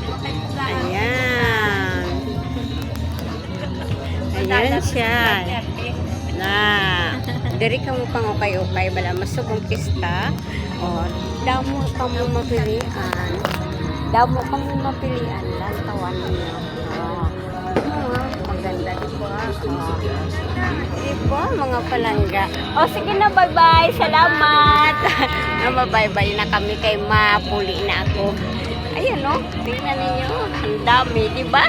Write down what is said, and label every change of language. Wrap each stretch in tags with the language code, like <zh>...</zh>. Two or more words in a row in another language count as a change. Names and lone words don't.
<tl>Ayan. Ayan siya.</tl> <hil>Na, dere kamo pangukay-ukay. Bala, masugong pista. O, damo kamo mapilian. Damo kamo mapilian.</hil> <tl>Lang tawan niyo. Maganda di ba? Diba, mga palangga. O, sige na, bye-bye. Salamat.</tl> <hil>Bye-bye na kami kay mapuli na ako.</hil> <tl>Ayan, no? Tingnan ninyo. Ang dami, di ba?</tl>